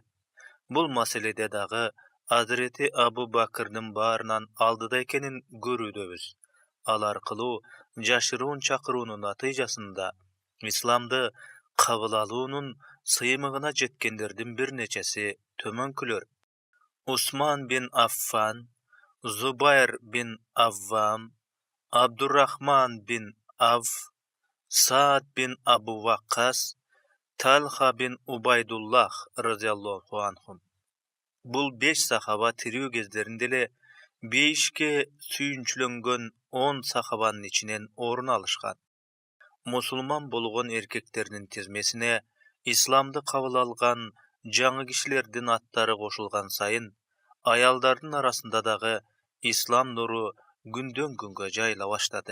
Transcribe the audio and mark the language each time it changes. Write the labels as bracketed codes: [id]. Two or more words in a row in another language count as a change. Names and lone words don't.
[ky] Бул маселеде дагы Азирети Абу Бакырдын баарынан алдыда экенин көрүүдөбүз. Ал аркылуу жашыруун чакыруунун натыйжасында исламды кабыл алуунун сыймыгына жеткендердин бир нечеси төмөнкүлөр. Усман бин Аффан, Зубайр бин Аввам, Абдуррахман бин Авф, Саад бин Абу Ваккас, Талха бин Убайдуллах [ar] رضي الله عنهم. [ky] Бул 5 сахаба тирүү кездеринде эле 5ке сүйүнчүлөнгөн 10 сахабанын ичинен орун алышкан. Мусулман болгон эркектердин тизмесине исламды кабыл алган жаңы кишилердин аттары кошулган сайын, аялдардын арасында дагы ислам нуру күндөн күнгө жайыла баштады.